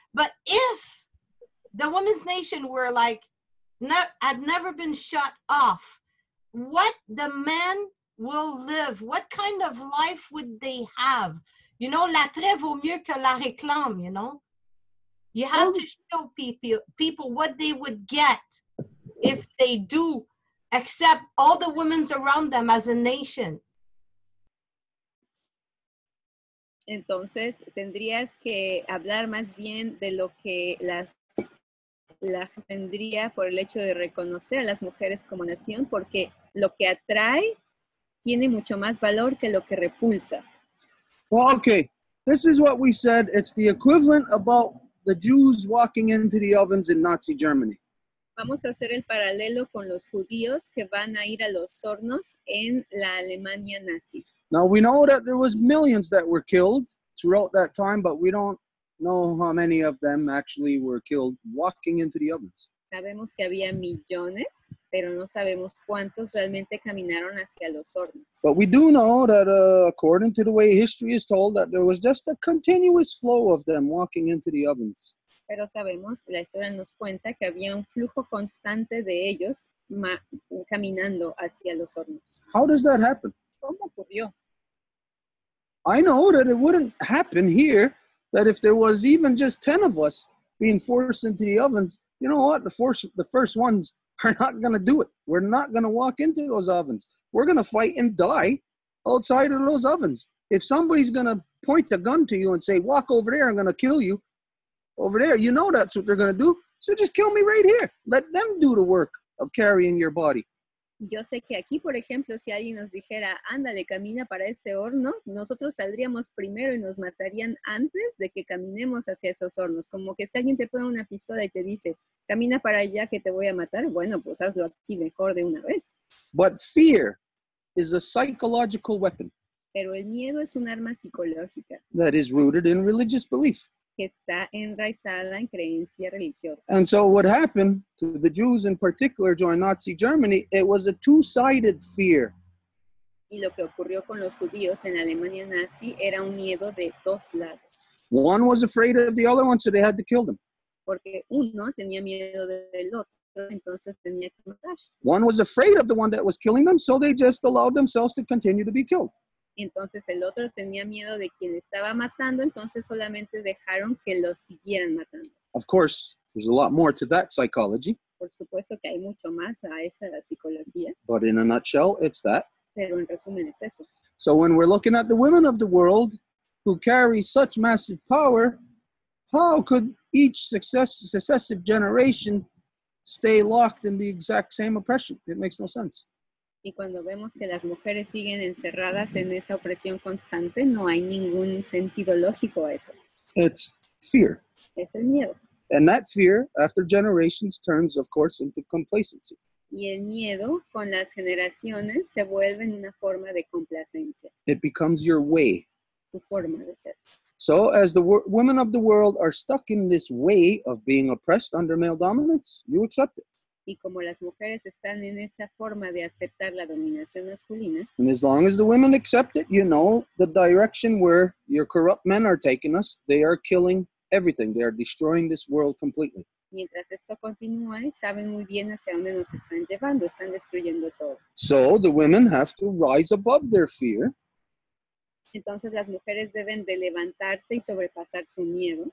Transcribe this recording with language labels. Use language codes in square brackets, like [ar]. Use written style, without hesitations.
[en] But if the Women's Nation were like, had never been shut off, what the men will live, what kind of life would they have? You know, [fr] la trêve vaut mieux que la réclame, [en] you know? You have to show people what they would get if they do accept all the women around them as a nation. [es] Entonces, tendrías que hablar más bien de lo que la tendría por el hecho de reconocer a las mujeres como nación, porque lo que atrae tiene mucho más valor que lo que repulsa. [en] Well, okay, this is what we said. It's the equivalent about the Jews walking into the ovens in Nazi Germany. [es] Vamos a hacer el paralelo con los judíos que van a ir a los hornos en la Alemania nazi. [en] Now, we know that there was millions that were killed throughout that time, but we don't know how many of them actually were killed walking into the ovens. [es] Sabemos que había millones, pero no sabemos cuántos realmente caminaron hacia los hornos. [en] But we do know that according to the way history is told, that there was just a continuous flow of them walking into the ovens. [es] Pero sabemos, la historia nos cuenta que había un flujo constante de ellos caminando hacia los hornos. [en] How does that happen? [es] ¿Cómo ocurrió? [en] I know that it wouldn't happen here, that if there was even just 10 of us being forced into the ovens, you know what? The first ones are not going to do it. We're not going to walk into those ovens. We're going to fight and die outside of those ovens. If somebody's going to point a gun to you and say, walk over there, I'm going to kill you over there, you know that's what they're going to do. So just kill me right here. Let them do the work of carrying your body. [es] Y yo sé que aquí, por ejemplo, si alguien nos dijera, ándale, camina para ese horno, nosotros saldríamos primero y nos matarían antes de que caminemos hacia esos hornos. Como que si alguien te pone una pistola y te dice, camina para allá que te voy a matar, bueno, pues hazlo aquí mejor de una vez. [en] But fear is a psychological weapon [es] Pero el miedo es un arma psicológica [en] that is rooted in religious belief. [es] que está enraizada en creencia religiosa. [en] And so what happened to the Jews in particular during Nazi Germany, it was a two-sided fear. [es] Y lo que ocurrió con los judíos en Alemania nazi era un miedo de dos lados. [en] One was afraid of the other one, so they had to kill them. [es] Porque uno tenía miedo del otro, entonces tenía que matar. [en] One was afraid of the one that was killing them, so they just allowed themselves to continue to be killed. [es] Entonces el otro tenía miedo de quien estaba matando, entonces solamente dejaron que los siguieran matando. [en] Of course, there's a lot more to that psychology, [es] Por supuesto que hay mucho más a esa psicología, [en] but in a nutshell, it's that. [es] pero en resumen es eso. [en] So when we're looking at the women of the world who carry such massive power, how could each successive generation stay locked in the exact same oppression? It makes no sense. [es] Y cuando vemos que las mujeres siguen encerradas en esa opresión constante, no hay ningún sentido lógico a eso. [en] It's fear. [es] Es el miedo. [en] And that fear, after generations, turns, of course, into complacency. [es] Y el miedo con las generaciones se vuelve en una forma de complacencia, [en] It becomes your way. [es] tu forma de ser. [en] So as the women of the world are stuck in this way of being oppressed under male dominance, you accept it. [es] Y como las mujeres están en esa forma de aceptar la dominación masculina, [en] And as long as the women accept it, you know the direction where your corrupt men are taking us. They are killing everything. They are destroying this world completely. [es] mientras esto continúa, saben muy bien hacia dónde nos están llevando, están destruyendo todo. [en] So the women have to rise above their fear [es] Entonces las mujeres deben de levantarse y sobrepasar su miedo.